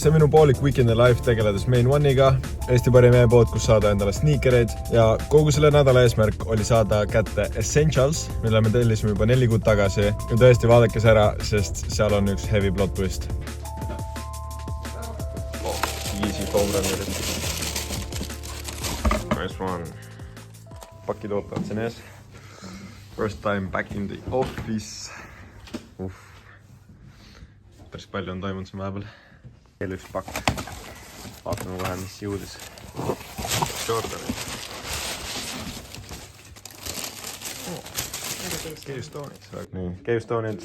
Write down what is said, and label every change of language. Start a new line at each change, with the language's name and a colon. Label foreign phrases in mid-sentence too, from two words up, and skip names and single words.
Estonian: See on minu poolik Weekend Life tegeledes Main Oneiga, Eesti parim e-pood, kus saada endale sneakereid ja kogu selle nädala eesmärk oli saada kätte Essentials, mille me tellisime juba 4 kuud tagasi ja tõesti vaadake see ära, sest seal on üks
English: heavy plot twist. Easy foam runnerid. Nice one.
Estonian: Pakid ootavad siin ees.
English: First time back in the office.
Estonian: Päris palju on toimunud siin vahepeal. Veel üks pakk. Vaatame kohe, mis jõudis. Jordanid. Cavestone'id. Nii, Cavestone'id.